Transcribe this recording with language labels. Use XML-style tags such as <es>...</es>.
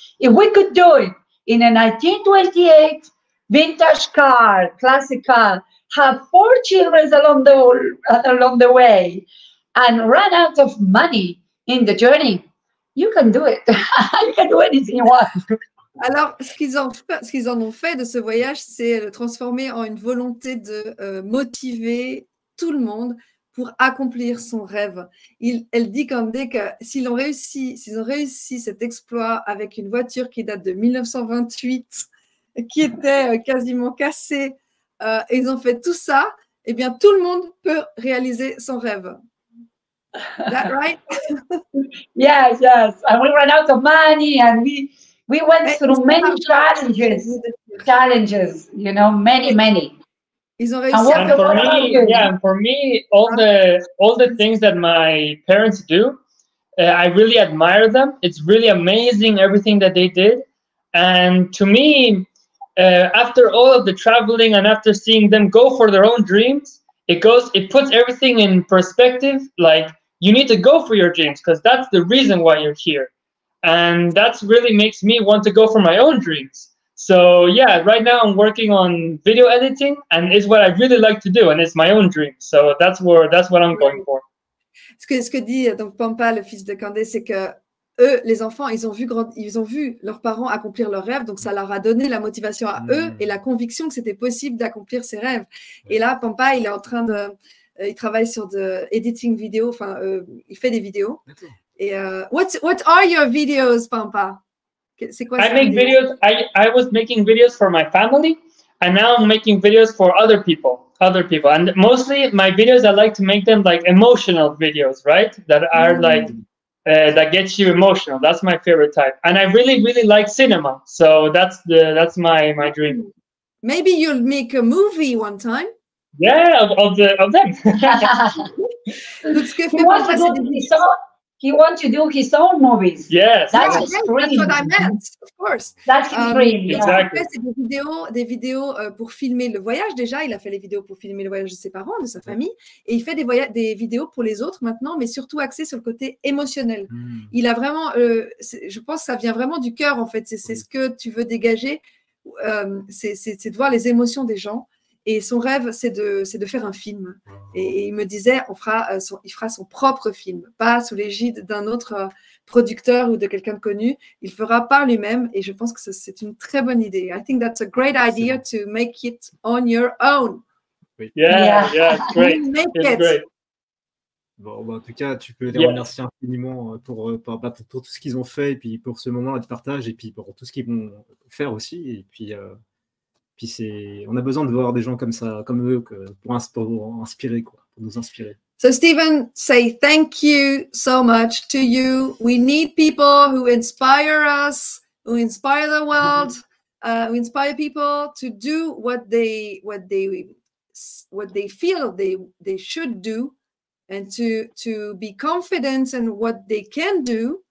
<en>If we could do it in a 1928 vintage car, classic car, have 4 children along the way, and run out of money in the journey, you can do it. You can do anything you want.</en> <fr>Alors, ce qu'ils en ont fait de ce voyage, c'est le transformer en une volonté de motiver tout le monde pour accomplir son rêve. Elle dit Candé que s'ils ont réussi cet exploit avec une voiture qui date de 1928, qui était quasiment cassée, et ils ont fait tout ça, eh bien, tout le monde peut réaliser son rêve.</fr> <en>Is that right? Yes, yes. And we ran out of money, and we went through many challenges, you know, many.</en> <fr>Ils ont réussi.</fr> <en>And for me, all the things that my parents do, I really admire them. It's really amazing everything that they did. And to me, after all of the traveling and after seeing them go for their own dreams, it puts everything in perspective. Like, you need to go for your dreams because that's the reason why you're here. And that's really makes me want to go for my own dreams. So yeah, right now I'm working on video editing, and it's what I really like to do, and it's my own dream. So that's what I'm going for.</en> <fr>Ce que dit donc Pampa, le fils de Candé, c'est que eux, les enfants, ils ont vu leurs parents accomplir leurs rêves, donc ça leur a donné la motivation à eux et la conviction que c'était possible d'accomplir ses rêves. Et là, Pampa, il est en train il travaille sur de editing vidéo, enfin, il fait des vidéos.</fr> <en>Et what are your videos, Pampa?</en> <fr>C'est quoi?</fr> <en>I make videos. I was making videos for my family, and now I'm making videos for other people. And mostly my videos, I like to make them like emotional videos, right? That are like that gets you emotional. That's my favorite type, and I really like cinema. So that's my dream. Maybe you'll make a movie one time. Yeah, of them. He wants to do his own movies. Yes. That's extreme. That's what I meant, of course. That's extreme. Exactly.</en> <fr>C'est des vidéos pour filmer le voyage. Déjà, il a fait les vidéos pour filmer le voyage de ses parents, de sa famille. Et il fait des vidéos pour les autres maintenant, mais surtout axées sur le côté émotionnel. Il a vraiment, je pense que ça vient vraiment du cœur, en fait. C'est ce que tu veux dégager. C'est de voir les émotions des gens. Et son rêve, c'est de faire un film. Et il me disait, il fera son propre film, pas sous l'égide d'un autre producteur ou de quelqu'un de connu. Il fera par lui-même. Et je pense que c'est une très bonne idée.</fr> <en>I think that's a great idea to make it on your own. Yeah, it's great. It's great.</en> <fr>Bon, en tout cas, tu peux les remercier infiniment pour tout ce qu'ils ont fait, et puis pour ce moment de partage, et puis pour tout ce qu'ils vont faire aussi. Et puis on a besoin de voir des gens comme ça, comme eux, pour inspirer, quoi, pour nous inspirer.</fr> <en>So Stephen, say thank you so much to you. We need people who inspire us, who inspire the world, who inspire people to do what they feel they should do, and to be confident in what they can do.</en>